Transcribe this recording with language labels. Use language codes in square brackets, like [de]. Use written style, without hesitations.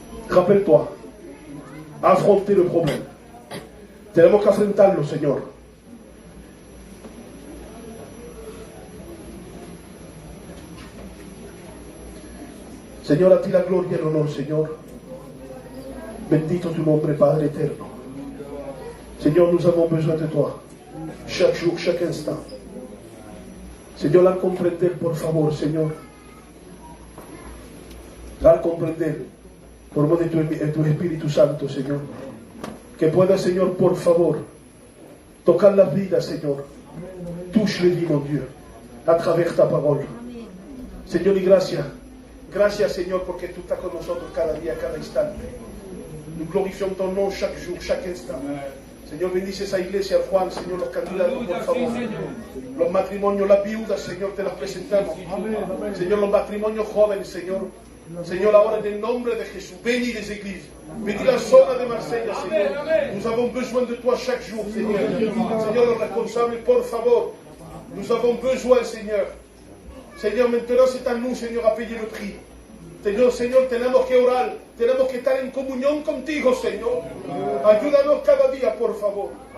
[fr] Rappelle-toi, affronter le problème. [es] Tenemos que afrontarlo, Señor. Señor, a ti la gloria y el honor, Señor. Bendito tu nombre, Padre eterno. [fr] Señor, nous avons besoin de toi. Chaque jour, chaque instant. [es] Señor, la comprender, por favor, Señor. La comprender, por medio de tu Espíritu Santo, Señor. Que pueda, Señor, por favor, tocar la vida, Señor. [fr] Touche les vies, mon Dieu, à travers ta parole. [es] Señor, y gracias. Gracias, Señor, porque tú estás con nosotros cada día, cada instante. [fr] Nous glorifions ton nom chaque jour, chaque instant. [es] Señor, bendice esa iglesia, Juan, Señor, los candidatos, por favor. Los matrimonios, las viudas, Señor, te las presentamos. Señor, los matrimonios jóvenes, Señor. Señor, ahora en el nombre de Jesús, [fr] bénis les églises. [es] Bénis la zona de Marsella, Señor. [fr] Nous avons besoin de toi chaque jour, Señor. [es] Señor, los responsables, por favor. [fr] Nous avons besoin, Señor. Señor, maintenant c'est à nous, Señor, à payer le prix. [es] Señor, tenemos que orar, tenemos que estar en comunión contigo, Señor. Ayúdanos cada día, por favor.